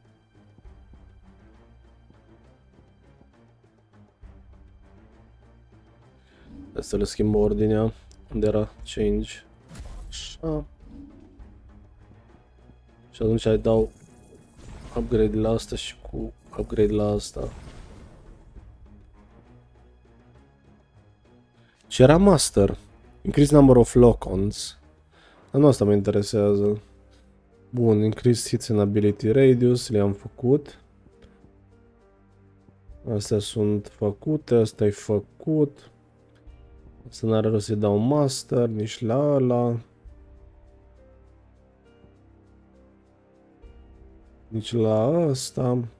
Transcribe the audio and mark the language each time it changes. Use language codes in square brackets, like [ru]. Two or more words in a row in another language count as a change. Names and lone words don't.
[ro] Să le schimb ordinea. Unde era change? Așa. Și atunci îi dau upgrade la asta și cu upgrade la asta. Și era master. [en] Increase number of lock-ons. [ro] Dar nu asta mă interesează. Bun, [en] increase hits and ability radius, [ro] le-am făcut. Astea sunt făcute, asta e făcut. Asta n-are rost să-i dau master, nici la ăla. Nici la ăsta.